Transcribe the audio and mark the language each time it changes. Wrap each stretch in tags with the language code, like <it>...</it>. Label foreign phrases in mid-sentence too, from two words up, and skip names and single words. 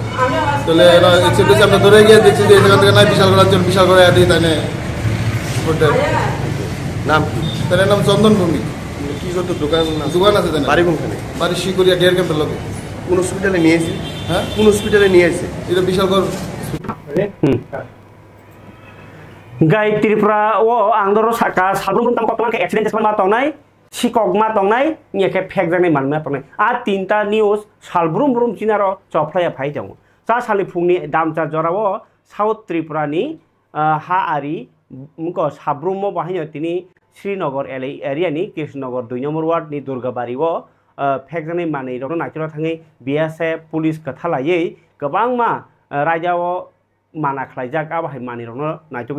<bn>তাহলে অ্যাক্সিডেন্ট হয়েছে, আমরা ধরে গিয়ে দেখছি যে এই জায়গা থেকে নাই বিশাল করে একজন বিশাল করে আদি তাই নাম কি? তার নাম চন্দন ভূমি। কি করতো? দোকান আছে তাই বাড়ি কোনখানে? বাড়ি শিকুরিয়া ডেয়ার ক্যাম্পের লোকে। কোন হসপিটালে নিয়ে এসে? হ্যাঁ, কোন হসপিটালে নিয়ে এসে? এটা বিশালগড়</bn> <brx>गाई त्रिपुरा ओ आंदर साका साब्रुम ताम कतमा के एक्सीडेंट मा तंनाय सिकगमा तंनाय निके फेक जानाय मानमा तंनाय आ तीनटा न्यूज सालब्रुम ब्रुम चिनारो चफ्लाया फाय दं सा सालि फुंनि दामचा जराव साउथ त्रिपुरानि हा आरि मुको साब्रुम बाहायनो तिनि श्रीनगर एरियानि कृष्णनगर 2 नम्बर वार्डनि दुर्गाबारिव फेक जानाय मानै रनो नागिरना थाङै BSF पुलिस कथालायै गोबां मा रायजाव माना खालायजाक आबाहाय मानिरावनो नायथ'गै</brx>